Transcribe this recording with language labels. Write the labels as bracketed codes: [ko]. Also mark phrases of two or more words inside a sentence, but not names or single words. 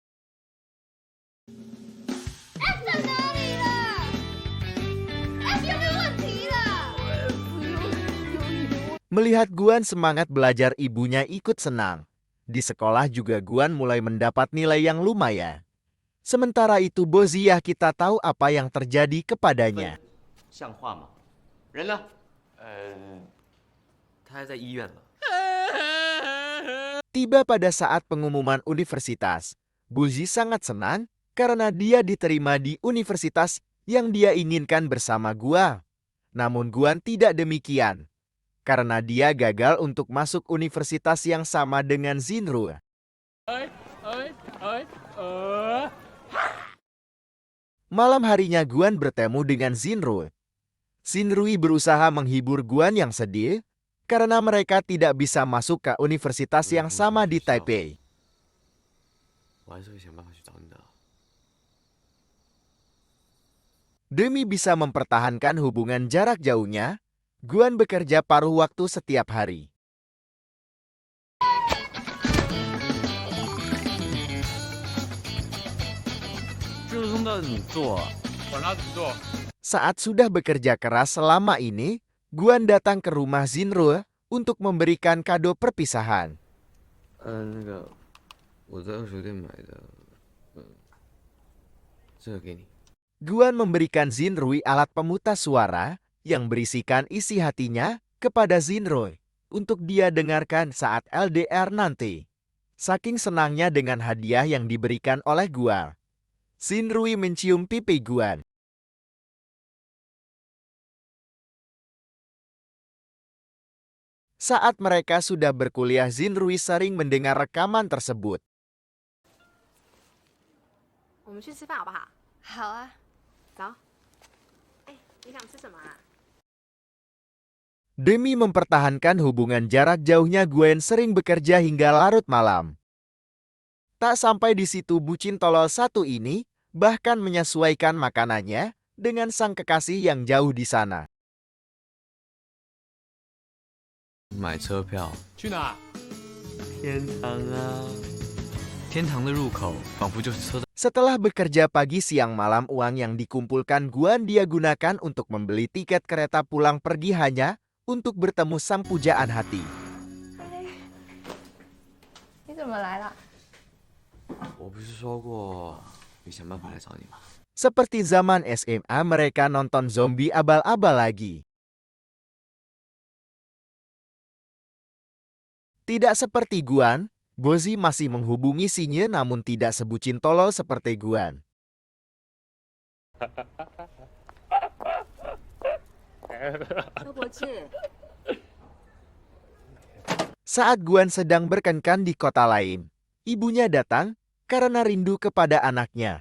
[id] Melihat Guan semangat belajar ibunya ikut senang. Di sekolah juga Guan mulai mendapat nilai yang lumayan. Sementara itu Boziah kita tahu apa yang terjadi kepadanya. [zh] 像话吗？人呢？他还在医院呢。 [id] Tiba pada saat pengumuman universitas, Bozi sangat senang karena dia diterima di universitas yang dia inginkan bersama Guan. Namun Guan tidak demikian, karena dia gagal untuk masuk universitas yang sama dengan Xinrui. Malam harinya Guan bertemu dengan Xinrui. Xinrui berusaha menghibur Guan yang sedih karena mereka tidak bisa masuk ke universitas yang sama di Taipei. [zh] 我还是会想办法去找你的。 [id] Demi bisa mempertahankan hubungan jarak jauhnya, Guan bekerja paruh waktu setiap hari. [zh] 这个工到底怎么做啊？管他怎么做， [id] Saat sudah bekerja keras selama ini, Guan datang ke rumah Xinrui untuk memberikan kado perpisahan. [zh] 那个我在二手店买的，这个给你。 [id] Guan memberikan Xinrui alat pemutar suara yang berisikan isi hatinya kepada Xinrui untuk dia dengarkan saat LDR nanti. Saking senangnya dengan hadiah yang diberikan oleh Guan, Xinrui mencium pipi Guan. Saat mereka sudah berkuliah, Xinrui sering mendengar rekaman tersebut. [zh] 我们去吃饭好不好？好啊，走。哎，你想吃什么啊？ [id] Demi mempertahankan hubungan jarak jauhnya, Gwen sering bekerja hingga larut malam. Tak sampai di situ, bucin tolol satu ini bahkan menyesuaikan makanannya dengan sang kekasih yang jauh di sana. [zh] 买车票，去哪？天堂啊！天堂的入口仿佛就是车站。 [id] Setelah bekerja pagi siang malam, uang yang dikumpulkan Guan dia gunakan untuk membeli tiket kereta pulang pergi hanya untuk bertemu sang pujaan hati. [zh] 你怎么来了？我不是说过会想办法来找你吗？ [id] Seperti zaman SMA, mereka nonton zombie abal-abal lagi. Tidak seperti Guan, Bozi masih menghubungi Xinye namun tidak sebucin tolol seperti Guan. Saat Guan sedang berkencan di kota lain, ibunya datang karena rindu kepada anaknya.